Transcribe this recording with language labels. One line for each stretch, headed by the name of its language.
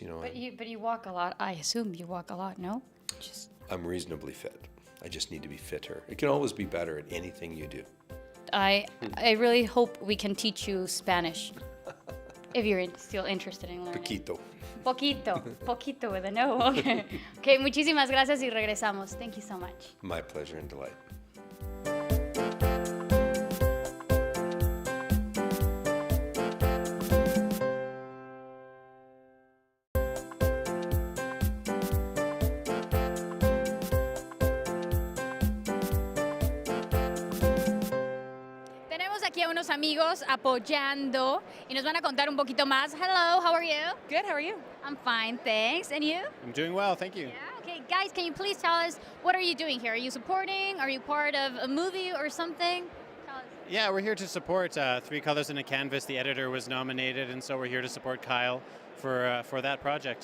English: But you walk a lot. I assume you walk a lot, no? I'm reasonably fit. I just need to be fitter. It can always be better at anything you do. I really hope we can teach you Spanish. If you're still interested in learning. Poquito with a no.
Spanish: Okay, muchísimas gracias y regresamos.
English: Thank you so much. My pleasure and delight.
Spanish: a unos amigos apoyando y nos van a contar un poquito más.
English: Hello, how are you? Good, how are you? I'm fine, thanks. And you? I'm doing well, thank you. Yeah. Okay, guys, can you please tell us what are you doing here? Are you supporting? Are you part of a movie or something? Tell us. Yeah, we're here to support Three Colors in a Canvas. The editor was nominated, and so we're here to support Kyle for that project.